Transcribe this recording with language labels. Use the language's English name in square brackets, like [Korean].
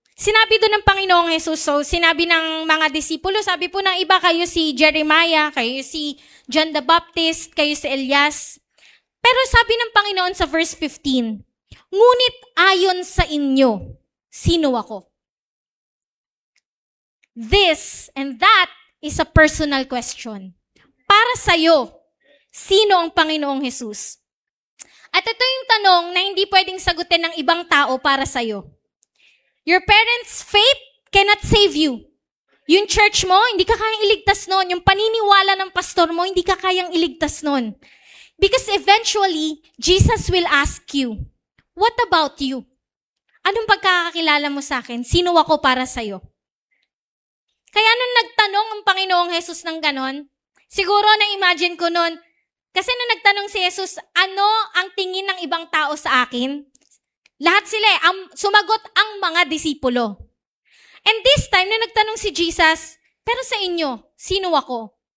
[Filipino] Sinabi doon ng Panginoong Hesus, so sinabi ng mga disipulo, sabi po ng iba, kayo si Jeremiah, kayo si John the Baptist, kayo si Elias. Pero sabi ng Panginoon sa verse 15, ngunit ayon sa inyo, sino ako? [English] This and that is a personal question. [Filipino] Para sa'yo, sino ang Panginoong Hesus? At ito yung tanong na hindi pwedeng sagutin ng ibang tao para sa'yo. [English] Your parents' faith cannot save you. [Filipino] Yung church mo, hindi ka kayang iligtas nun. Yung paniniwala ng pastor mo, hindi ka kayang iligtas nun. [English] Because eventually, Jesus will ask you, what about you? [Filipino] Anong pagkakakilala mo sa akin? Sino ako para sa'yo? Kaya nung nagtanong ang Panginoong Hesus ng ganon, Siguro na-imagine ko nun, kasi nung nagtanong si Jesus, ano ang tingin ng ibang tao sa akin? Lahat sila sumagot ang mga disipulo. [English] And this time, [Filipino] nung nagtanong si Jesus, pero sa inyo, sino ako?